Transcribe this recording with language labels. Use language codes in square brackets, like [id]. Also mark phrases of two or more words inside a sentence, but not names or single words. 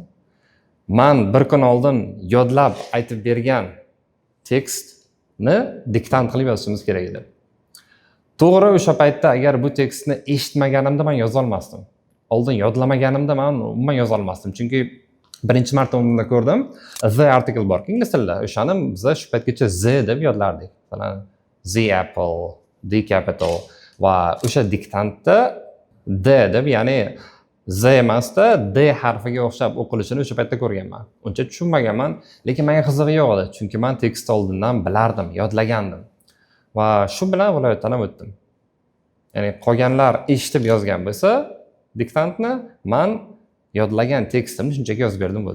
[uz] Men bir kun oldin yodlab aytib bergan tekstni diktant qilib yozishimiz kerak edi. To'g'ri, o'sha paytda agar bu tekstni eshitmaganimda men yoza olmasdim. Oldin yodlamaganimda men umuman yoza olmasdim. Chunki birinchi marta unda ko'rdim, [en] the article [uz] bor ingliz tilida. O'shani biz shu paytgacha the deb yodlardik. Masalan, [en] the apple, the capital [uz] va o'sha diktantda d deb, ya'ni z emasda d harfiga o'xshab o'qilishini o'sha paytda ko'rganman. Uncha tushunmaganman, lekin menga qizig'i yo'q edi, chunki men tekst oldindan bilardim, yodlagandim. Va shu bilan viloyatdan ham o'tdim. Ya'ni qolganlar eshitib yozgan bo'lsa, diktantni men yodlagan tekstimni shunchaki yozib berdim bo'ldi.